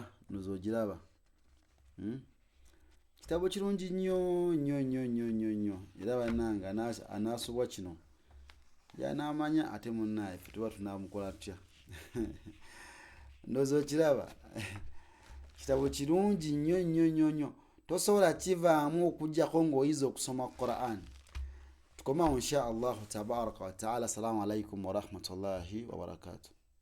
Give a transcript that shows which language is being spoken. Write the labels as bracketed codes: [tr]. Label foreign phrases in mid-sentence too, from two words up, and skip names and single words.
[lg] Nozogiraba kitabo kirungi nnyo era bannange anaasubwa kino yanaamanya ate munnaye ffe tuba tunaamukola tutya? Ndowooza okiraba kitabo kirungi nnyo tosobola kivaamu okuggyako ng'oyiza okusoma Quran. Tukomawo [ar] إن شاء الله تبارك وتعالى. السلام عليكم ورحمة الله وبركاته.